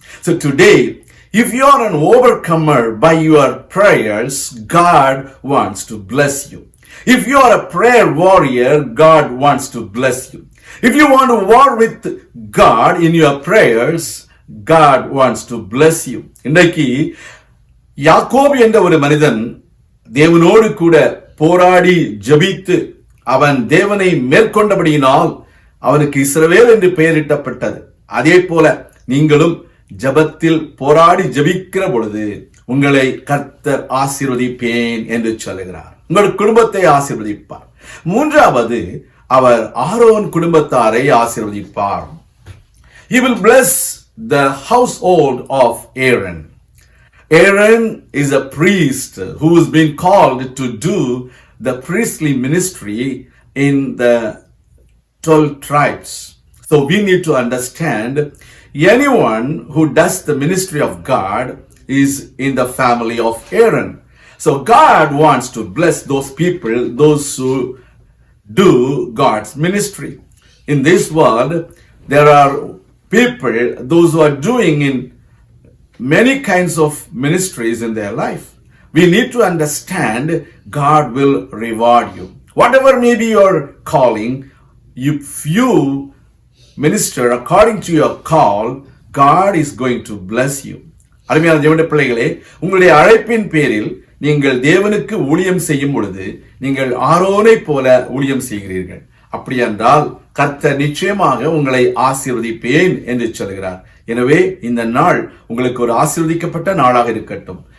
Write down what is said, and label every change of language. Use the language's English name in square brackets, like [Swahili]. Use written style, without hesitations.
[English] So today, if you are an overcomer by your prayers, God wants to bless you. If you are a prayer warrior, God wants to bless you. If you want to war with God in your prayers, God wants to bless you. [Tamil] இன்றைக்கு யாக்கோபு என்ற ஒரு மனிதன் தேவனோடு கூட போராடி ஜெபித்து அவன் தேவனை மேற்கொண்டபடியினால் அவனுக்கு இஸ்ரவேல் என்று பெயரிட்டப்பட்டது. அதே போல நீங்களும் ஜபத்தில் போராடி ஜபிக்கிற பொழுது உங்களை கர்த்தர் ஆசீர்வதிப்பேன் என்று சொல்லுகிறார். உங்கள் குடும்பத்தை ஆசீர்வதிப்பார். மூன்றாவது, அவர் ஆரோன் குடும்பத்தாரை ஆசீர்வதிப்பார். [English] He will bless the household of Aaron. Aaron is a priest who has been called to do the priestly ministry in the 12 tribes. So we need to understand, anyone who does the ministry of God is in the family of Aaron. So God wants to bless those people, those who do God's ministry. In this world, there are people, those who are doing in many kinds of ministries in their life. We need to understand God will reward you. Whatever may be your calling, if you minister according to your call, God is going to bless you. [Tamil] அருமையான தேவனுடைய பிள்ளைகளே, உங்களுடைய அழைப்பின் பேரில் நீங்கள் தேவனுக்கு ஊழியம் செய்யும் பொழுது நீங்கள் ஆரோனை போல ஊழியம் செய்கிறீர்கள். அப்படி என்றால் கர்த்தர் நிச்சயமாக உங்களை ஆசீர்வதிப்பேன் என்று சொல்கிறார். எனவே இந்த நாள் உங்களுக்கு ஒரு ஆசீர்வதிக்கப்பட்ட நாளாக இருக்கட்டும்.